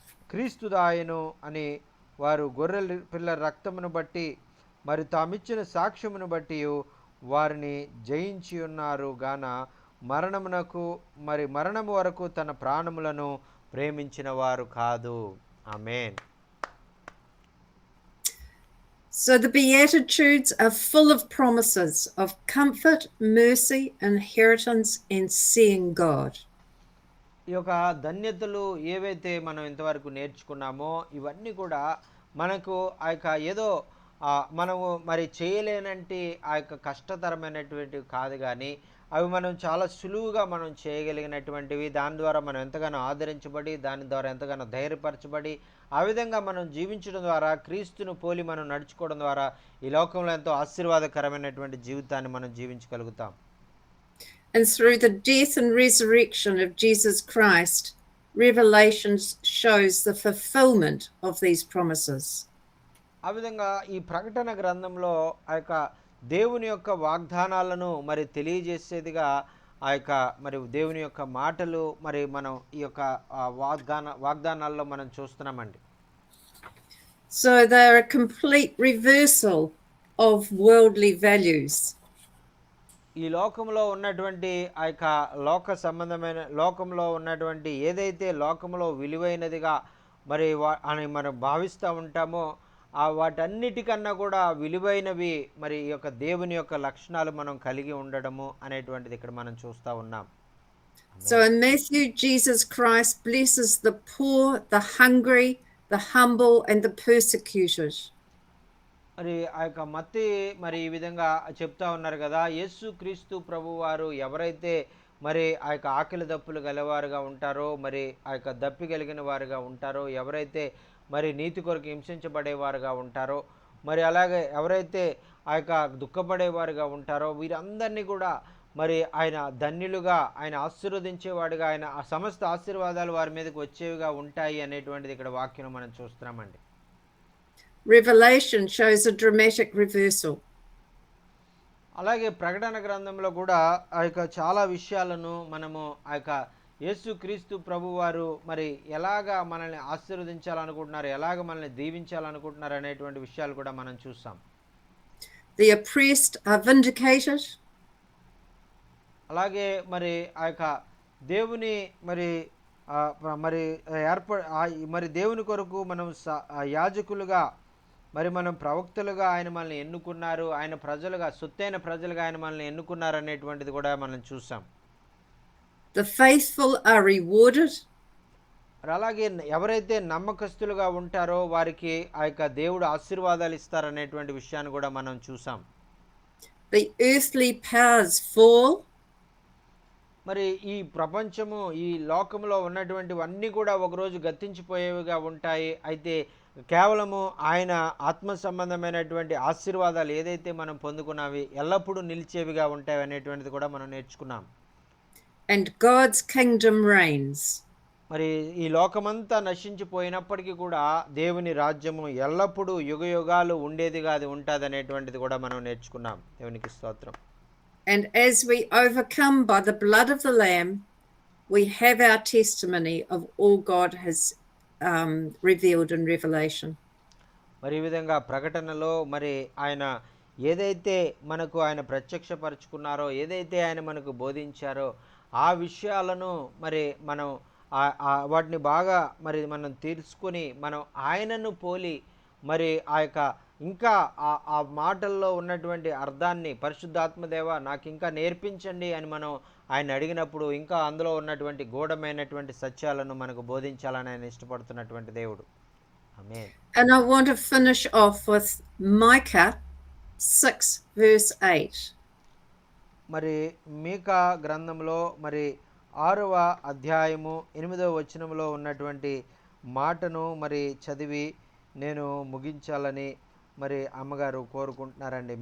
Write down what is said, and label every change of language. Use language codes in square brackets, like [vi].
[te] క్రీస్తుదాయను అని వారు గొర్రెల పిల్ల రక్తమును బట్టి మరి తామిచ్చిన సాక్ష్యమును బట్టి వారిని జయించి ఉన్నారు గాన మరణము వరకు తన ప్రాణములను ప్రేమించిన వారు కాదు. ఆమేన్. [en] So the Beatitudes are full of promises of comfort, mercy, inheritance, and seeing God. [te] ఈ యొక్క ధన్యతలు ఏవైతే మనం ఇంతవరకు నేర్చుకున్నామో ఇవన్నీ కూడా మనకు ఆ యొక్క ఏదో మనము మరి చేయలేనంటే ఆ యొక్క కష్టతరమైనటువంటివి కాదు, కానీ అవి మనం చాలా సులువుగా మనం చేయగలిగినటువంటివి. దాని ద్వారా మనం ఎంతగానో ఆదరించబడి, దాని ద్వారా ఎంతగానో ధైర్యపరచబడి, ఆ విధంగా మనం జీవించడం ద్వారా, క్రీస్తును పోలి మనం నడుచుకోవడం ద్వారా ఈ లోకంలో ఎంతో ఆశీర్వాదకరమైనటువంటి జీవితాన్ని మనం జీవించగలుగుతాం. [en] And through the death and resurrection of Jesus Christ, Revelation shows the fulfillment of these promises. [te] ఆ విధంగా ఈ ప్రకటన గ్రంథంలో ఆ యొక్క దేవుని యొక్క వాగ్దానాలను మరి తెలియజేసేదిగా ఆ యొక్క మరి దేవుని యొక్క మాటలు మరి మనం ఈ యొక్క వాగ్దానాల్లో మనం చూస్తున్నామండి. [en] So they're a complete reversal of worldly values. [te] ఈ లోకంలో ఉన్నటువంటి ఆ యొక్క లోక సంబంధమైన లోకంలో ఉన్నటువంటి ఏదైతే లోకంలో విలువైనదిగా మరి అని మనం భావిస్తూ ఉంటామో ఆ వాటన్నిటికన్నా కూడా విలువైనవి మరి ఈ యొక్క దేవుని యొక్క లక్షణాలు మనం కలిగి ఉండడము అనేటువంటిది ఇక్కడ మనం చూస్తూ ఉన్నాం. [en] So in Matthew, Jesus Christ blesses the poor, the hungry, the humble, and the persecuted. [te] మరి ఆ యొక్క మత్తి మరి ఈ విధంగా చెప్తా ఉన్నారు కదా, యేసు క్రీస్తు ప్రభు వారు ఎవరైతే మరి ఆ యొక్క ఆకలి దప్పులు గలవారుగా ఉంటారో, మరి ఆ యొక్క దప్పి కలిగిన వారుగా ఉంటారో, ఎవరైతే మరి నీతి కొరకు హింసించబడేవారుగా ఉంటారో, మరి అలాగే ఎవరైతే ఆ యొక్క దుఃఖపడేవారుగా ఉంటారో, వీరందరినీ కూడా మరి ఆయన ధన్యులుగా, ఆయన ఆశీర్వదించేవాడుగా, ఆయన ఆ సమస్త ఆశీర్వాదాలు వారి మీదకి వచ్చేవిగా ఉంటాయి అనేటువంటిది ఇక్కడ వాక్యం మనం చూస్తున్నామండి. [en] Revelation shows a dramatic reversal. [te] అలాగే ప్రకటన గ్రంథంలో కూడా ఆ యొక్క చాలా విషయాలను మనము ఆ యొక్క యేసు క్రీస్తు ప్రభు వారు మరి ఎలాగా మనల్ని ఆశీర్వదించాలనుకుంటున్నారు, ఎలాగ మనల్ని దీవించాలనుకుంటున్నారు అనేటువంటి విషయాలు కూడా మనం చూస్తాం. [en] The oppressed are vindicated. [te] అలాగే మరి ఆ యొక్క దేవుని మరి మరి మరి దేవుని కొరకు మనం యాజకులుగా మరి మనం ప్రవక్తలుగా ఆయన మనల్ని ఎన్నుకున్నారు, ఆయన ప్రజలుగా సొత్తైన ప్రజలుగా ఆయన మనల్ని ఎన్నుకున్నారు అనేటువంటిది కూడా మనం చూసాం. [en] The faithful are rewarded. [te] అలాగే ఎవరైతే నమ్మకస్తులుగా ఉంటారో వారికి ఆ యొక్క దేవుడు ఆశీర్వాదాలు ఇస్తారనేటువంటి విషయాన్ని కూడా మనం చూసాం. [en] The earthly powers fall. [te] మరి ఈ ప్రపంచము ఈ లోకంలో ఉన్నటువంటివన్నీ కూడా ఒకరోజు గతించిపోయేవిగా ఉంటాయి. అయితే కేవలము ఆయన ఆత్మ సంబంధమైనటువంటి ఆశీర్వాదాలు ఏదైతే మనం పొందుకున్నవి ఎల్లప్పుడూ నిలిచేవిగా ఉంటాయి అనేటువంటిది కూడా మనం నేర్చుకున్నాం. [en] And God's kingdom reigns. [te] మరి ఈ లోకమంతా నశించిపోయినప్పటికీ కూడా దేవుని రాజ్యము ఎల్లప్పుడూ యుగయుగాలు ఉండేదిగా అది ఉంటుంది అనేటువంటిది కూడా మనం నేర్చుకున్నాం. దేవునికి స్తోత్రం. [en] And as we overcome by the blood of the Lamb, we have our testimony of all God has revealed in Revelation. [te] మరి ఈ విధంగా ప్రకటనలో మరి ఆయన ఏదైతే మనకు ఆయన ప్రత్యక్షపరుచుకున్నారో, ఏదైతే ఆయన మనకు బోధించారో ఆ విషయాలను మరి మనం వాటిని బాగా మరి మనం తెలుసుకొని మనం ఆయనను పోలి మరి ఆ యొక్క ఇంకా ఆ మాటల్లో ఉన్నటువంటి అర్థాన్ని పరిశుద్ధాత్మదేవ నాకు ఇంకా నేర్పించండి అని మనం ఆయన అడిగినప్పుడు ఇంకా అందులో ఉన్నటువంటి గూఢమైనటువంటి సత్యాలను మనకు బోధించాలని ఆయన ఇష్టపడుతున్నటువంటి దేవుడు. ఆమేన్. [en] And I want to finish off with Micah 6 verse 8. [te] మరి మీకా గ్రంథంలో మరి 6వ అధ్యాయము 8వ వచనంలో ఉన్నటువంటి మాటను మరి చదివి నేను ముగించాలని మరి అమ్మగారు కోరుకుంటున్నారండి.